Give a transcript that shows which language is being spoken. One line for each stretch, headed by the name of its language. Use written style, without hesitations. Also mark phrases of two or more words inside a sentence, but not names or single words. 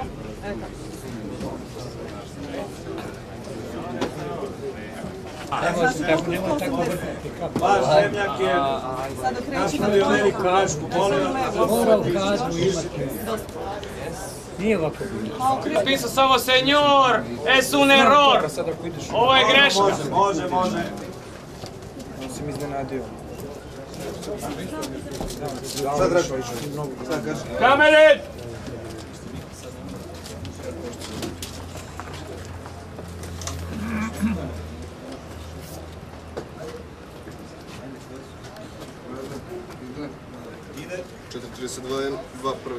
Serbian: Evo tako. Vaš zemljak je Sad okreći na napravio veliku grašku, molim vas. Nije ovako bilo. Pisao samo senjor,
Spanish: es un error.
Serbian: Sad ako ideš... Ovo je greška. Može. On si mi iznenadio. Sad Drašo, sad kaži. Kamere! Ide 4.32, 2 prvi.